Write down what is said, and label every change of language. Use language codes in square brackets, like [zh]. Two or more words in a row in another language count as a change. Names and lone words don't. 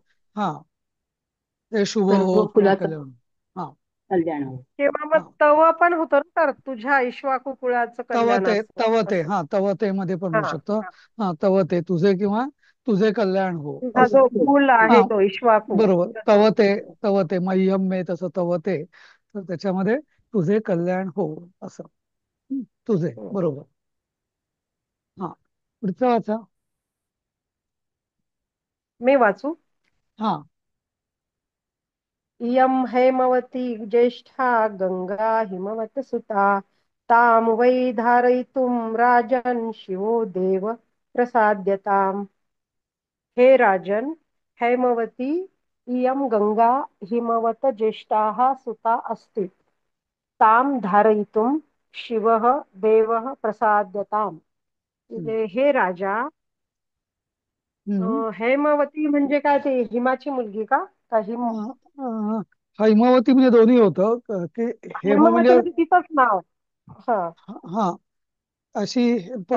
[mr] हा, ते शुभ सर्व हो किंवा कुलाचं कल्याण. हा. कल्याण हो. किंवा मग हा. तव पण होतं ना, तर तुझ्या इक्ष्वाकु कुळाचं कल्याण तवते, असो तवते, असं. हा, तवते मध्ये पण हा, होऊ शकतं. हा. हा, तवते तुझे, किंवा तुझे कल्याण हो, तुझा असं. जो कुल हा, आहे तो इक्ष्वाकु. बरोबर. [sa] तवते, तवते मह्यम मे, [mr] तसं तवते, तर त्याच्यामध्ये तुझे कल्याण हो, असं. तुझे, बरोबर. हा. पुढचं वाचा. मी वाचू? हा. [sa] इयं हैमवती ज्येष्ठा गंगा हिमवतसुता तां वै धारयितुं राजन् शिवो देव प्रसाद्यताम्. हे राजन, हैमवती इयं गंगा हिमवत ज्येष्ठाः सुता अस्ति, तां धारयितुं शिवः देवः प्रसाद्यताम्. हम्म. [mr] म्हणजे हे राजा, हम्म. हैमवती म्हणजे काय, ते हिमाची मुलगी का? का हिम अं, अं, हैमावती म्हणजे दोन्ही होतं की, हेम हैमवती म्हणजे, म्हणजे तिचंच नाव. हा. हा, अशी. तर